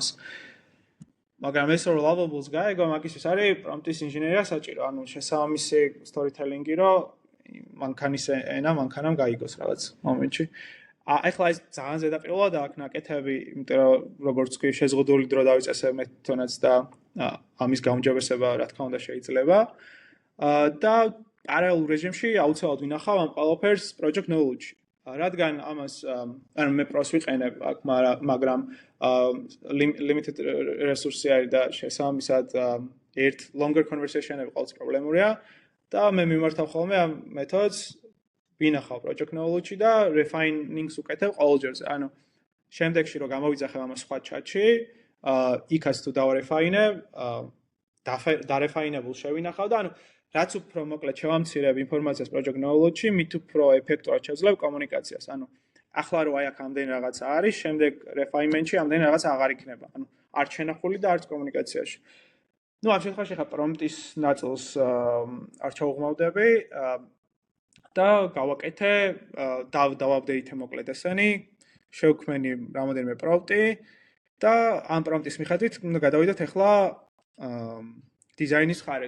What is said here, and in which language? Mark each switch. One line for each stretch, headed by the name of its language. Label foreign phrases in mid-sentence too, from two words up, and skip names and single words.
Georgian: მაგრამ ეს რომ Lovable-ს გაიგო, მაგისთვის არის prompt-ის ინჟინერია საჭირო, ანუ შესაბამისი storytelling-ი, რომ მანქანის ენა მანქანამ გაიგოს რაღაც მომენტში. ახლა ეს ძალიან ზედაპირულად აქვს ნაკეთები, იმიტომ რომ როგორც კი შეზღუდული დრო დავიწესებ მე თვითონაც და ამის გაუმჯობესება რა თქმა უნდა შეიძლება. და parallel რეჟიმში აუცილებლად ვინახავ ამ ყველაფერს
English: project knowledge-
Georgian: ში. რადგან ამას ანუ მე პროს ვიყენებ აქ, მაგრამ
English: limited resource-
Georgian: ი არის და შესაბამისად ერთ
English: longer conversation-
Georgian: ები ყოველთვის პრობლემურია და მე მიმართავ ხოლმე ამ მეთოდს ვინახავ
English: project knowledge-
Georgian: ში და refining-ს უკეთებ ყოველჯერზე. ანუ შემდეგში რომ გამოვიძახებ ამას სხვა chat-ში, იქაც თუ დავარეფაინებ, დარეფაინებულ შევინახავ და ანუ რაც უფრო მოკლედ შევამცირებ ინფორმაციას
English: project knowledge-
Georgian: ში, მით უფრო ეფექტურად შევძლებ კომუნიკაციას. ანუ ახლა რო აი აქ ამდენი რაღაცა არის, შემდეგ refinement-ში ამდენი რაღაცა აღარ იქნება. ანუ არც შენახული და არც კომუნიკაციაში. ნუ ამ შემთხვევაში ხა
English: prompt-ის
Georgian: ნაწილს არ ჩაუღმავდები და გავაკეთე, დავაპდეითე მოკლედ ესენი, შევქმენი რამოდენიმე prompt-ი და ამ prompt-ის მიხედვით უნდა გადავიდეთ ახლა დიზაინის ხარეს.